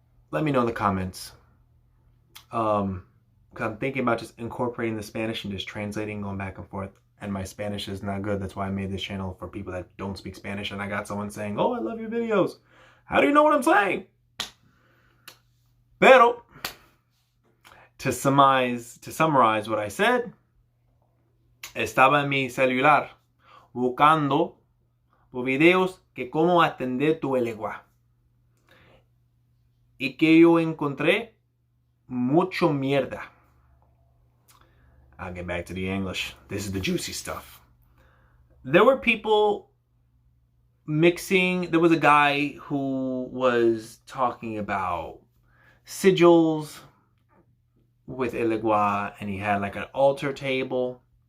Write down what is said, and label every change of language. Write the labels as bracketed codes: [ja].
[en] Let me know in the comments. Because I'm thinking about just incorporating the Spanish and just translating, going back and forth. And my Spanish is not good. That's why I made this channel for people that don't speak Spanish. And I got someone saying, oh, I love your videos. How do you know what I'm saying? [es] Pero, [en] to summarize what I said, [es] estaba en mi celular buscando videos que cómo atender tu Elegua. Y que yo encontré mucho mierda. [en] I'll get back to the English. This is the juicy stuff. There were people mixing. There was a guy who was talking about sigils with Elegua, and he had like an altar table.